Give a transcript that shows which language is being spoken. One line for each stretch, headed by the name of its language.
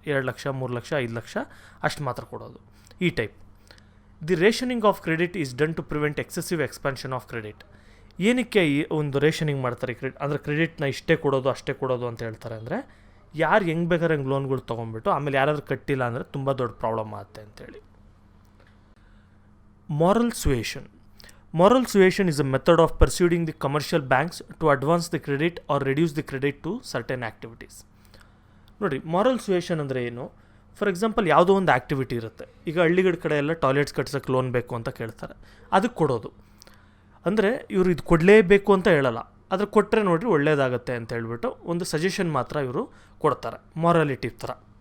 Kannada: 2 ಲಕ್ಷ 3 ಲಕ್ಷ 5 ಲಕ್ಷ ಅಷ್ಟು ಮಾತ್ರ ಕೊಡೋದು. ಈ type.
English: The rationing of credit is done to prevent excessive expansion of credit.
Kannada: ಏನಕ್ಕೆ ಈ ಒಂದು ರೇಷನಿಂಗ್ ಮಾಡ್ತಾರೆ ಅಂದರೆ ಕ್ರೆಡಿಟ್ನ ಇಷ್ಟೇ ಕೊಡೋದು ಅಷ್ಟೇ ಕೊಡೋದು ಅಂತ ಹೇಳ್ತಾರೆ ಅಂದರೆ, ಯಾರು ಹೆಂಗೆ ಬೇಕಾದ್ರೆ ಹಂಗೆ ಲೋನ್ಗಳು ತೊಗೊಂಡ್ಬಿಟ್ಟು ಆಮೇಲೆ ಯಾರಾದರೂ ಕಟ್ಟಿಲ್ಲ ಅಂದರೆ ತುಂಬ ದೊಡ್ಡ ಪ್ರಾಬ್ಲಮ್ ಆಗುತ್ತೆ ಅಂತೇಳಿ.
English: Moral suasion. Moral suasion is a method of persuading the commercial banks to advance the credit or reduce the credit to certain activities.
Kannada: ನೋಡಿರಿ, ಮಾರಲ್ ಸುಯೇಷನ್ ಅಂದರೆ ಏನು? ಫಾರ್ ಎಕ್ಸಾಂಪಲ್, ಯಾವುದೋ ಒಂದು ಆ್ಯಕ್ಟಿವಿಟಿ ಇರುತ್ತೆ. ಈಗ ಹಳ್ಳಿಗಳ ಕಡೆ ಎಲ್ಲ ಟಾಯ್ಲೆಟ್ಸ್ ಕಟ್ಸೋಕ್ಕೆ ಲೋನ್ ಬೇಕು ಅಂತ ಕೇಳ್ತಾರೆ, ಅದಕ್ಕೆ ಕೊಡೋದು. ಅಂದರೆ ಇವರು ಇದು ಕೊಡಲೇಬೇಕು ಅಂತ ಹೇಳಲ್ಲ, ಆದರೆ ಕೊಟ್ಟರೆ ನೋಡಿರಿ ಒಳ್ಳೇದಾಗತ್ತೆ ಅಂತ ಹೇಳ್ಬಿಟ್ಟು ಒಂದು ಸಜೆಷನ್ ಮಾತ್ರ ಇವರು ಕೊಡ್ತಾರೆ, ಮಾರಾಲಿಟಿ ಥರ.